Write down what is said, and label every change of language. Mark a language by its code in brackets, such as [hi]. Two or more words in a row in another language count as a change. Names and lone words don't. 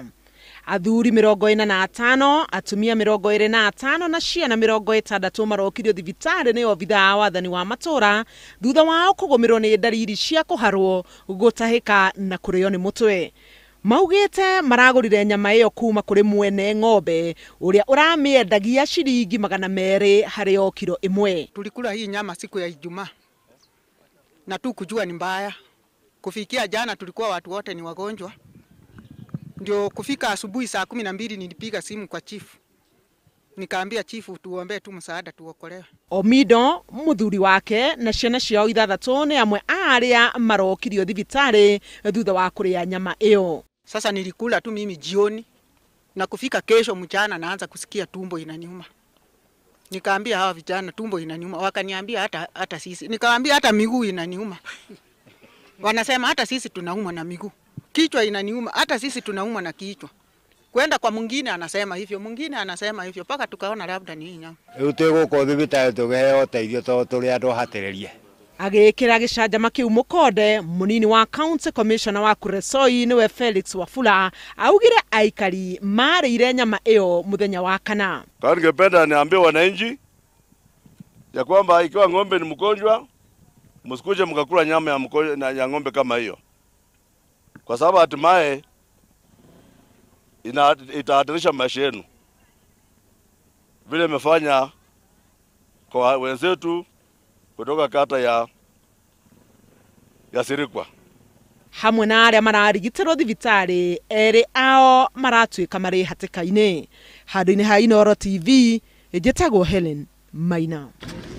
[ki] Athuri 45, atumia 25 na ciana 60 marokirio thibitari ni obitha wathani wa matura thutha wao kugumirwo ni ndariri cia kuharwo, gutahika na kurio ni mutwe. Maugite maragurire nyama iyo kuma kuri mwene ng'ombe uria uramiendagia ciringi 200 hari o kilo imwe. [sw] Tulikula hii nyama siku ya Ijumaa na tu kujua ni mbaya. Kufikia jana tulikuwa watu wote ni wagonjwa. Ndio kufika asubuhi saa 12 nilipiga simu kwa chifu. Nikaambia chifu tuombe tu msaada tuokolewe. [ki] Omido muthuri wake na ciana ciao 6 ni amwe aria marokirio thibitari thutha wa kuria nyama iyo. [sw] Sasa nilikula tu mimi jioni na kufika kesho mchana naanza kusikia tumbo inaniuma. Nikaambia hawa vijana tumbo inaniuma, wakaniambia hata sisi. Nikaambia hata miguu inaniuma. Wanasema hata sisi tunauma na miguu. Kichwa inaniuma, hata sisi tunauma na kichwa. Kwenda kwa mwingine anasema hivyo, mwingine anasema hivyo, paka tukaona labda ni nyama. [ki] Utego thibitari tugeheo teithio to turi andu hatererie. Agikira gicanjama kiu Mukonde, munini wa [en] County Commissioner [ki] wa Kuresoi niwe Felix Wafula augire aikari marire nyama iyo muthenya wa kana. [sw] Ningependa niambie wananchi ya kwamba ikiwa ng'ombe ni mgonjwa, msikuje mkakula nyama ya ng'ombe kama hiyo, kwa sababu hatimaye itahatarisha maisha yenu vile imefanya kwa wenzetu kutoka kata ya Sirikwa. [ki] Hamwe na aria mararigitirwo thibitari eri ao maratuika mari hatikaine. Handu-ini ha Inooro TV, njitagwo Helen Maina.